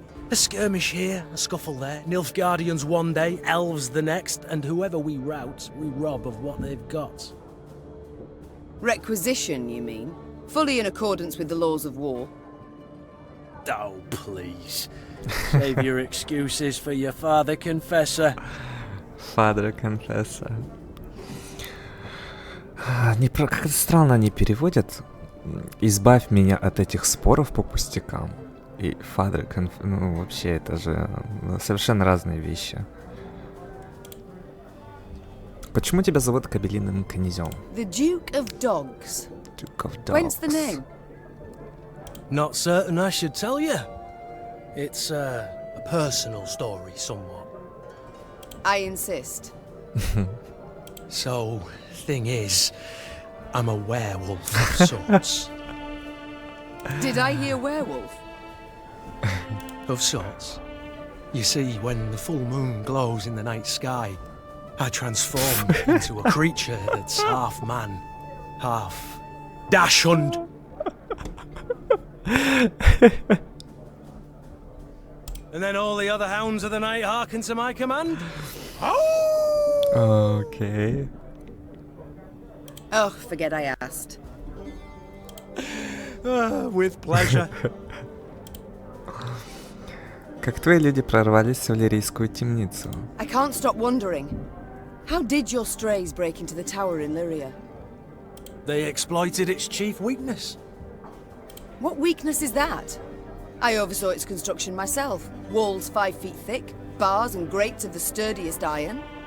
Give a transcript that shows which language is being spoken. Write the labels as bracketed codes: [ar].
[en] A skirmish here, a scuffle there. Nilfgaardians one day, elves the next, and whoever we rout, we rob of what they've got. Requisition, you mean? Fully in accordance with the laws of war. Oh, please. Save your excuses for your father confessor. Father confessor. [ru] Как-то странно они переводят. Избавь меня от этих споров по пустякам. [en] И father confessor. [ru] Ну, вообще, это же совершенно разные вещи. Почему тебя зовут Кабелиным князем? [en] The Duke of Dogs. Duke of Dogs. Whence the name? Not certain I should tell you. It's a personal story, somewhat. I insist. So, thing is, I'm a werewolf of sorts. Did I hear werewolf? Of sorts. You see, when the full moon glows in the night sky, I transform into a creature that's half man, half dachshund. And then all the other hounds of the night hearken to my command. Okay. Oh, forget I asked. With pleasure. [ru] Как твои люди прорвались в Лирийскую темницу? [en] I can't stop wondering. How did your strays break into the tower in Lyria? They exploited its chief weakness. What weakness is that? I oversaw its construction myself. Walls 5 feet thick, bars and grates of the sturdiest iron.